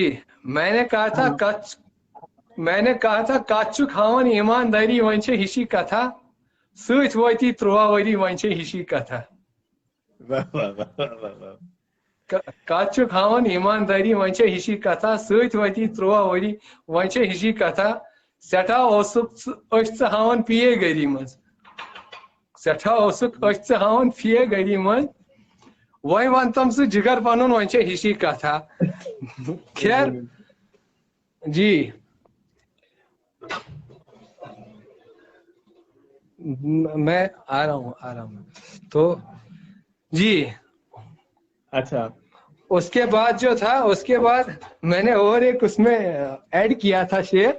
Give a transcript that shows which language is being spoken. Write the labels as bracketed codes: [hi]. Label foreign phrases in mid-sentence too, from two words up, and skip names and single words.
[hi] मैंने कहा था [ks] काचुक हावन ईमानदारी वहीं हिशी कथा, सच वती 3 वरी वहीं हिशी कथा। काचु खावन ईमानदारी वहीं हिशी कथा, सत वती 3 वरी वहीं हिशी कथा। सठा ओसुक हावन पिए गरी मज, सठा ओसुक हावन पिए गरी मज, वही वन तम सह जिगर पन वहीं हिशी कथा। [hi] खैर जी, मैं आ रहा हूँ तो जी। अच्छा, उसके बाद जो था, उसके बाद मैंने और एक उसमें ऐड किया था शेर।